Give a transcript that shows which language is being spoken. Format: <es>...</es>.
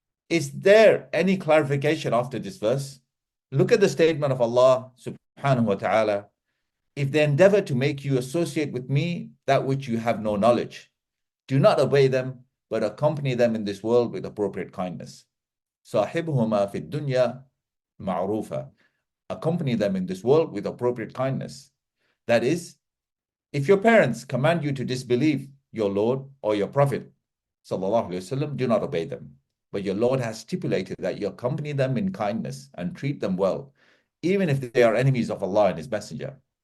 <en>Is there any clarification after this verse? Look at the statement of Allah subhanahu wa ta'ala. If they endeavor to make you associate with me that which you have no knowledge, do not obey them, but accompany them in this world with appropriate kindness.</en> <ar>صاحبهما في الدنيا معروفا.</ar> <en>Accompany them in this world with appropriate kindness. That is, if your parents command you to disbelieve your Lord or your Prophet, sallallahu alaihi wasallam, do not obey them. But your Lord has stipulated that you accompany them in kindness and treat them well, even if they are enemies of Allah and His Messenger.</en>